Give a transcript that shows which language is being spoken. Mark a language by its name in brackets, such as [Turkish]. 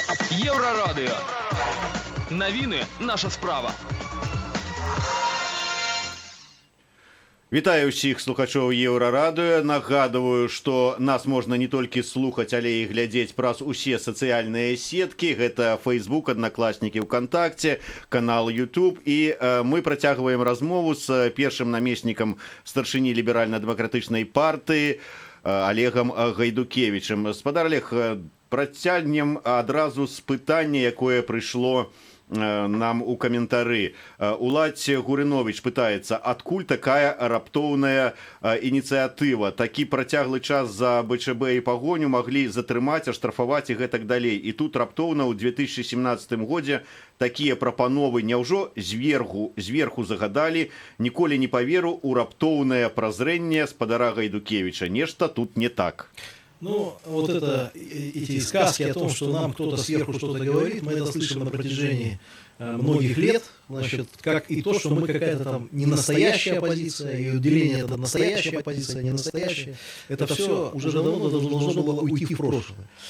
[Ukrainian] Єврорадіо. Новини – наша справа. [Belarusian] Вітаю ўсіх слухачоў Еўрарадыё. Нагадываю, што нас можна не толькі слухаць, але і глядзець праз усе сацыяльныя сеткі. Гэта Facebook, Аднакласнікі, ВКонтакте, канал YouTube. І мы працягваем размову з першым намеснікам старшыні ліберальна-дэмакратычнай партыі Олегам Гайдукевічам. Спадар Олег, працягнем адразу з пытання, якое прыйшло нам у каментары. Уладзь Гурынович пытаецца, адкуль такая раптоўная ініцыятыва? Такі працяглы час за БЧБ і пагоню маглі затрымаць, аштрафаваць і гэтак далей. І тут раптоўна ў 2017 годзе такія прапановы няўжо зверху загадалі? Ніколі не паверу ў раптоўнае празрэнне спадара Гайдукевіча. Нешта тут не так. [Russian] Ну, вот это, эти сказки о том, что нам кто-то сверху что-то говорит, мы это слышим на протяжении многих лет, значит, как и то, что мы какая-то там не настоящая оппозиция, и уделение это настоящая оппозиция, не настоящая, это все уже давно должно было уйти в прошлое.